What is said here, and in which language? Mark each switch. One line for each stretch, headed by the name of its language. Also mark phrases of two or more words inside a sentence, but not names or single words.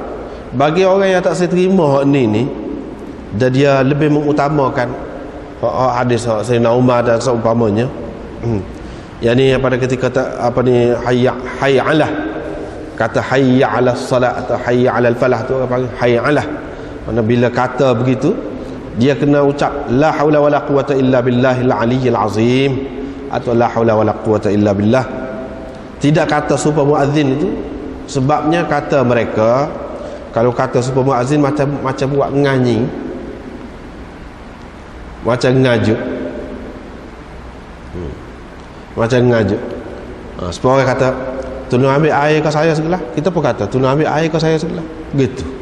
Malay: Bagi orang yang tak seterima hak ni dan dia lebih mengutamakan hadis Sayyidina Umar dan seumpamanya. Yang ni pada ketika
Arabic: حي على,
Malay: kata
Arabic: حي على الصلاة
Malay: atau
Arabic: حي على الفلاح
Malay: tu apa panggil
Arabic: حي على.
Malay: Mana bila kata begitu dia kena ucap
Arabic: لا حول ولا قوة إلا بالله العلي العظيم
Malay: atau
Arabic: لا حول ولا قوة إلا بالله.
Malay: Tidak kata supaya muazzin itu, sebabnya kata mereka kalau kata supaya muazzin macam buat nganyi, macam ngajuk, macam ngajuk. Sebab orang kata tolong ambil air ke saya sebelah, kita pun kata tolong ambil air ke saya sebelah, gitu.